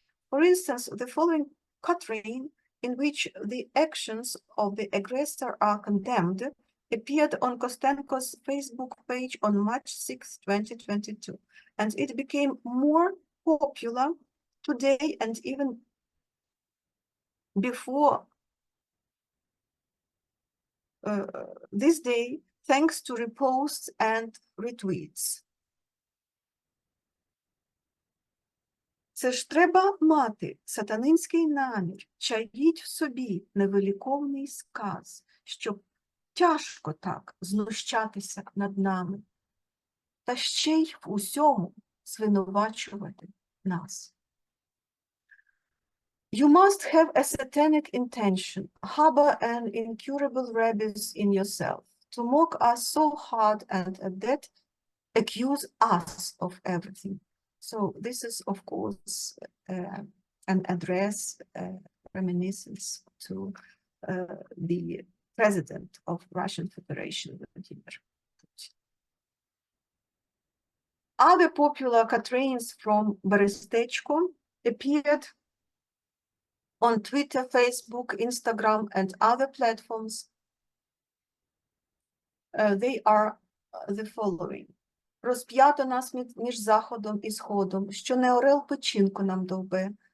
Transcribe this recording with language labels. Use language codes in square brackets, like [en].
[en] For instance, the following quatrain, in which the actions of the aggressor are condemned, appeared on Kostenko's Facebook page on March 6, 2022, and it became more popular today and even before this day, thanks to reposts and retweets. [uk] Це ж треба мати сатанинський намір, чаїть в собі невиліковний сказ, щоб тяжко так знущатися над нами, та ще й в усьому звинувачувати нас. [en] You must have a satanic intention, harbor an incurable rabies in yourself, to mock us so hard and at that accuse us of everything. So this is, of course, an address, reminiscence to the president of Russian Federation, Vladimir Putin. Other popular quatrains from Berestechko appeared on Twitter, Facebook, Instagram, and other platforms. They are the following. [uk] Розп'ято нас між заходом і сходом, що не орел печінку нам довбе.